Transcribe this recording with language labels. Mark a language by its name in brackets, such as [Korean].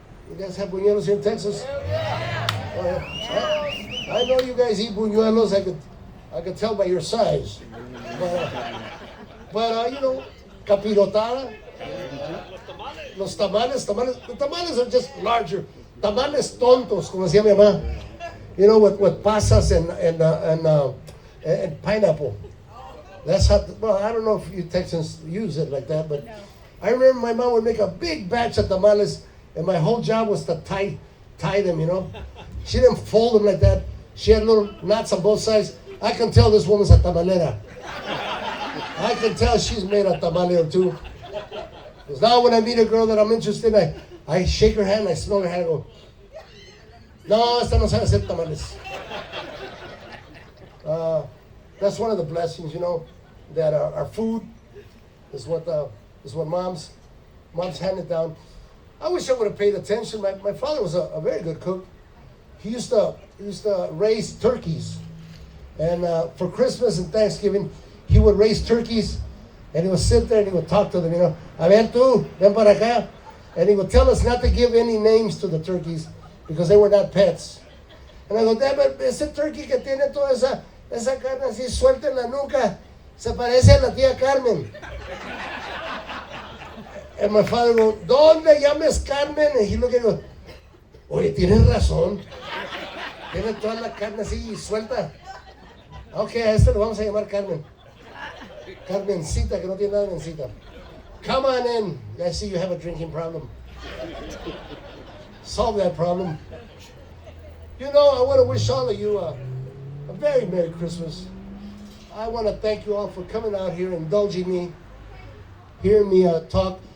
[English] You guys have buñuelos here in Texas? I know you guys eat buñuelos. I could tell by your size. But you know, capirotada. Los tamales. The tamales are just larger. [Spanish] Tamales tontos, como decía mi mamá. [English] You know, with pasas and pineapple. That's how. Well, I don't know if you Texans use it like that, but I remember my mom would make a big batch of tamales, and my whole job was to tie them. You know, she didn't fold them like that. She had little knots on both sides. I can tell this woman's a tamalera. I can tell she's made a tamale or two. Because now when I meet a girl that I'm interested in, I shake her hand, I smell her hand, I go, [Spanish] no, esta no sabe hacer tamales. [English] That's one of the blessings, you know, that our food is what mom's handed down. I wish I would have paid attention. My father was a very good cook. He used to raise turkeys, and for Christmas and Thanksgiving, he would raise turkeys, and he would sit there and he would talk to them, you know. [Spanish] A ver tú, ven para acá. [English] And he would tell us not to give any names to the turkeys because they were not pets. And I go, Dad, but [Spanish] ese turkey que tiene toda esa carne así suelta en la nuca, se parece a la tía Carmen. [English] And my father go, [Spanish] ¿dónde llames Carmen? [English] And he looked at me and go, [Spanish] oye, tienes razón. Tiene toda la carne así suelta. Ok, a este lo vamos a llamar Carmen. Carmencita, que no tiene nada de mencita. [English] Come on in. I see you have a drinking problem. Solve that problem. You know, I want to wish all of you a very Merry Christmas. I want to thank you all for coming out here, indulging me, hearing me talk.